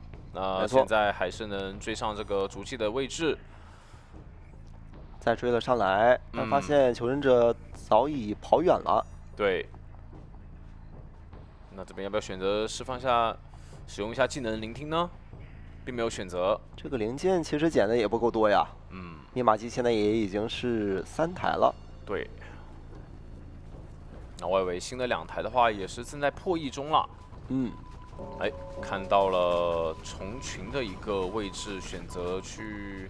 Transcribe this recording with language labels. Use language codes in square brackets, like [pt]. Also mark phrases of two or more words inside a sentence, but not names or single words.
[zh] 那現在還是能追上這個足跡的位置。再追了上來，但發現求生者早已跑遠了。對。那這邊要不要選擇釋放一下，使用一下技能聆聽呢？並沒有選擇。這個零件其實撿的也不夠多呀。密碼機現在也已經是3台了。對。那外圍新的2台的話，也是正在破譯中了。哎，看到了蟲群的一個位置，選擇去。